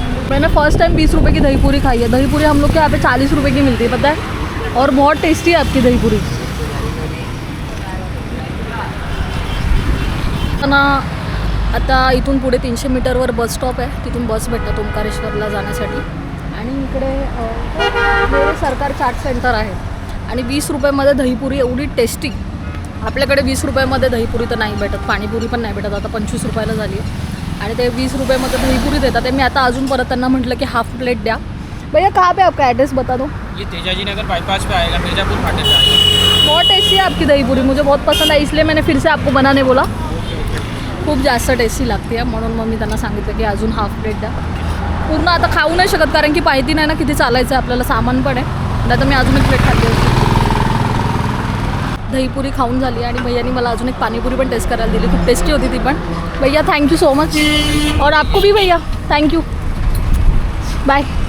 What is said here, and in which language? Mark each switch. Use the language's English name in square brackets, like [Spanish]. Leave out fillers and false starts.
[Hindi] मैंने first time 20 रुपये की दहीपुरी खाई है. दहीपुरी हम लोग के यहाँ पे 40 रुपये की मिलती है, पता है. और बहुत टेस्टी है आपकी दहीपुरी ना. [Marathi] आता इथून पुढे 300 मीटरवर बस स्टॉप आहे. तिथून बस भेटतात ओंकारेश्वरला जाण्यासाठी. आणि इकडे मेरे सरकार चाट सेंटर आहे. आणि 20 रुपयामध्ये दहीपुरी एवढी टेस्टी. आपल्याकडे 20 रुपयामध्ये दहीपुरी तर नाही भेटत, पाणीपुरी पण नाही भेटत. आता 25 रुपयाला झाली आहे आणि ते 20 रुपयामध्ये दहीपुरी देतात. ते मी आता अजून परत त्यांना म्हटलं की हाफ प्लेट द्या. [Hindi] भैया कहाँ पे आपका एड्रेस बता दो. ये तेजाजी नगर बाईपास पे आएगा, मिर्जापुर फाटक पे आएगा. बहुत टेस्टी है आपकी दहीपुरी, मुझे बहुत पसंद है इसलिए मैंने फिर से आपको बनाने बोला. [Marathi] खूप जास्त टेस्टी लागते आहे म्हणून मग मी त्यांना सांगितलं की अजून हाफ प्लेट द्या. पूर्ण आता खाऊ नाही शकत कारण की माहिती नाही ना किती चालायचं आहे आपल्याला, सामान पण आहे. नाही तर मी अजून एक प्लेट खाल्ली होती. दहीपुरी खाऊन झाली आणि भैयानी मला अजून एक पाणीपुरी पण टेस्ट करायला दिली. खूप टेस्टी होती ती पण. भैया [English] Thank you so much. [Hindi] और आपको भी भैया थँक्यू. [Marathi] बाय.